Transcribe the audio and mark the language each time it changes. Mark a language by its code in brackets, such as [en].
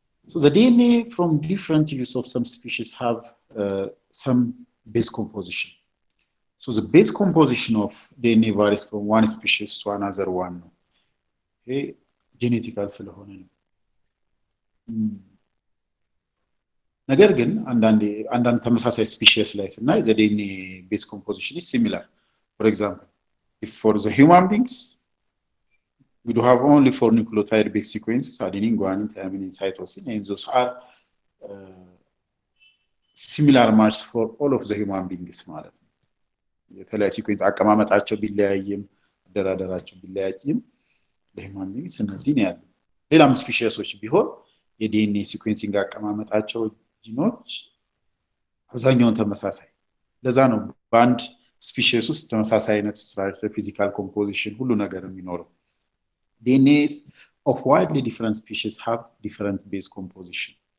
[en] So the DNA from different tissues of some species have some base composition. So the base composition of DNA varies from one species to another one. Okay, genetical [am] ስለሆነ ነው። ነገር ግን አንዳንድ ተመሳሳይ ስፒሺስ ላይ ስናይ [en] the DNA base composition is similar. For example, if for the human beings we do have only 4 nucleotide base sequences, adenine, guanine, thymine, and cytosine, and those are similar match for all of the human beings [am] ማለት ነው። የተለያየ ሲኩዌንስ አቀማመጣቸው ቢለያይም አደራደራቸው ቢለያይም ለሁማን ቢንግስ እነዚህ ነው ያለው። ሌላም ስፒሺሶች ቢሆን የዲኤንኤ ሲኩዌንሲንግ አቀማመጣቸው ጂኖች አብዛኛውን ተመሳሳይ። ለዛ ነው በአንድ ስፒሺስ ውስጥ ተመሳሳይ አይነት ስትራክቸር፣ ፊዚካል ኮምፖዚሽን ሁሉ ነገር የሚኖረው። [en] DNA of widely different species have different base composition.